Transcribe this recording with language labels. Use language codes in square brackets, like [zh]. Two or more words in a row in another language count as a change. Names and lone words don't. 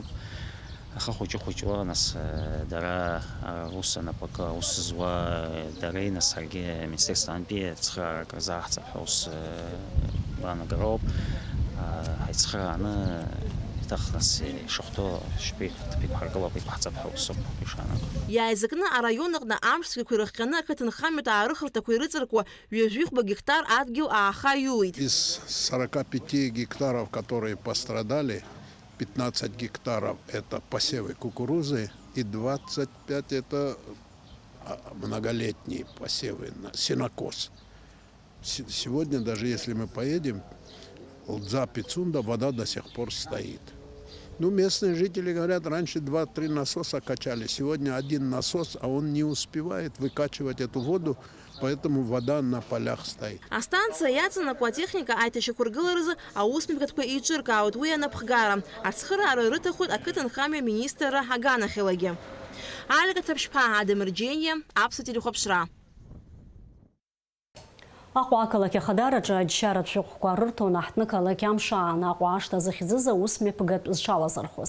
[ab] Аха хәыҷы-хәыҷуа нас дара ус анапакы аус зуа дареи, нас ҳаргьы Министерствоантәи ацхыраарак рзааҳҵап ҳәа ус гәаанагароуп. Ҳаицхырааны еиҭах нас ишахәҭоу шәпеиқәҳаргылап, иқәҳҵап ҳәа усуп ишаанаго. Иааизакны араион аҟны амшцәгақәа ирыхҟьаны ақыҭанхамҩатә аарыхырҭақәа ирыҵаркуа 200 гектар адгьыл ааха иуит. [ru] Из 45 гектаров, которые пострадали, 15 гектаров это посевы кукурузы и 25 это многолетние посевы, сенокос. Сегодня даже если мы поедем, Лдза Пицунда, вода до сих пор стоит. Ну, местные жители говорят, раньше 2-3 насоса качали, сегодня один насос, а он не успевает выкачивать эту воду, поэтому вода на полях стоит. [ab] Астанциа иаҵанакуа атехника аиҭашьақәыргыларазы аусмҩаԥгатәқәа еиҿыркаауеит уи анаԥхгара. Ацхыраара рыҭахоит ақыҭанхамҩа аминистрра аганахьалагьы. Алика Ҭаԥшьԥаа, Адамырџьениа, Аԥсуа телехәаԥшра. Аҟәа ақалақь ахадараҿы аџьшьаратә шәҟәқәа рырҭон аҳҭны қалақь амшаан Аҟәа ашҭа захьӡыз аусмҩаԥгатә зҽалазырхоз.